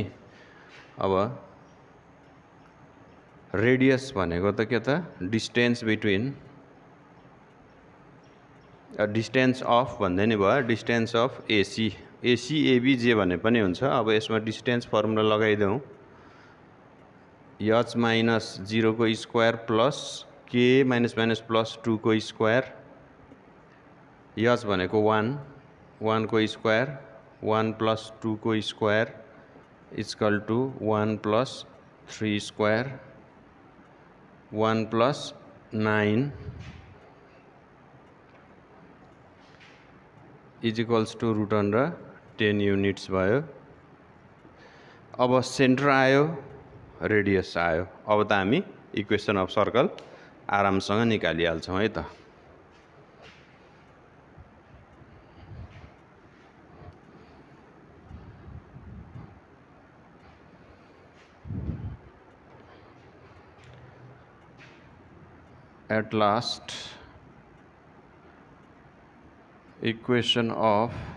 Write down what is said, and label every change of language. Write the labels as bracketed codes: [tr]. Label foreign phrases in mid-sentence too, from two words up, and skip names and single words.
[ne] अब रेडियस भनेको त के त [en] distance between, distance of [ne] भन्दै नि भयो, [en] distance of AC AB [ne] जे भने पनि हुन्छ। अब यसमा [en] distance formula [ne] लगाइदेऊ, [en] H minus 0 को square plus K minus minus plus 2 को स्क्वायर, एच भनेको 1 को square 1 plus 2 को square equal to 1 plus 3 square 1 plus 9 is equals to root under 10 units भयो। [ne] अब सेन्टर आयो, रेडियस आयो। अब त हामी [en] equation of circle [ne] आरामसँग निकालिहाल्छौँ है त। [en] At last, equation of